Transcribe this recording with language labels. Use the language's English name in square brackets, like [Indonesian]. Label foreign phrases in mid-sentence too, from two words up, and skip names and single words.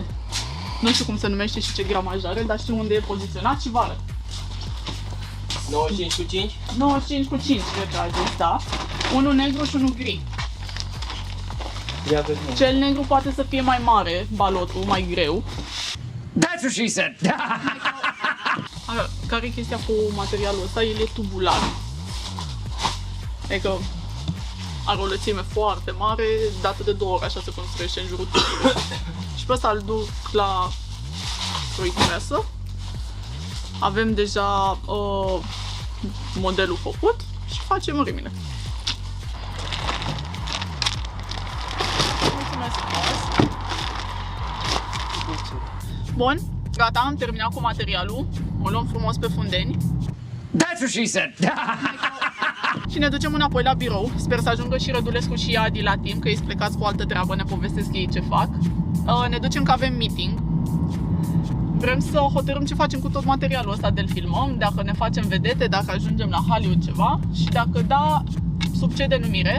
[Romanian] Nu știu cum se numește și ce gramaj are, dar știu unde e poziționat și vă arăt. 95 cu 5? 95 cu 5, cred că a zis, da. Unul negru și unul gri. Ia vezi, mă. Cel negru poate să fie mai mare, balotul, mai greu. [English] That's what she said. [Romanian] Care e chestia cu materialul ăsta? El e tubular. Adică are o lățime foarte mare, dată de 2 ori, așa se construiește în jurul tubului. Și pe ăsta îl duc la fruitpresă. Avem deja modelul făcut și facem mărimile. Mulțumesc frumos! Bun, gata, am terminat cu materialul. O luăm frumos pe fundeni. [English] That's what she said. [Romanian] Și ne ducem înapoi la birou. Sper să ajungă și Rădulescu și Adi la timp, că ei plecați cu altă treabă, ne povestesc ei ce fac. Ne ducem că avem meeting. Vrem să hotărâm ce facem cu tot materialul ăsta de-l filmăm, dacă ne facem vedete, dacă ajungem la Hollywood ceva și dacă da, sub ce denumire.